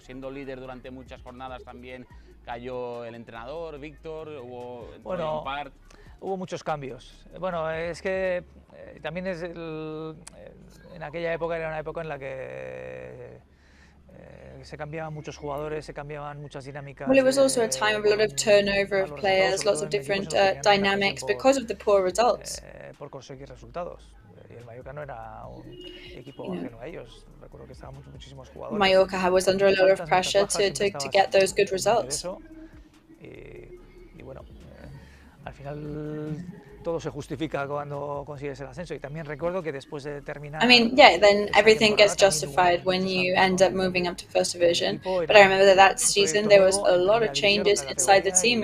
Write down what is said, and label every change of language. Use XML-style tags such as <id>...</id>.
<es>Siendo líder durante muchas jornadas también cayó el entrenador, Víctor, hubo muchos cambios. Bueno, es que también en aquella época era una época en la que se cambiaban muchos jugadores, se cambiaban muchas dinámicas.</es> <en>Well, it was also a time of a lot of turnover of players, lots of different dynamics because of the poor results.</en> <es>Por conseguir resultados. Y el Mallorca no era un equipo ajeno a ellos. Recuerdo que estábamos muchísimos jugadores.</es> <en>Mallorca was under a lot of pressure to get those good results.</en> <es>Y bueno, al final todo se justifica cuando consigues el ascenso. Y también recuerdo que después de terminar.</es> <en>I mean, yeah, then everything gets justified when you end up moving up to first division. But I remember that season there was a lot of changes inside the team.</en>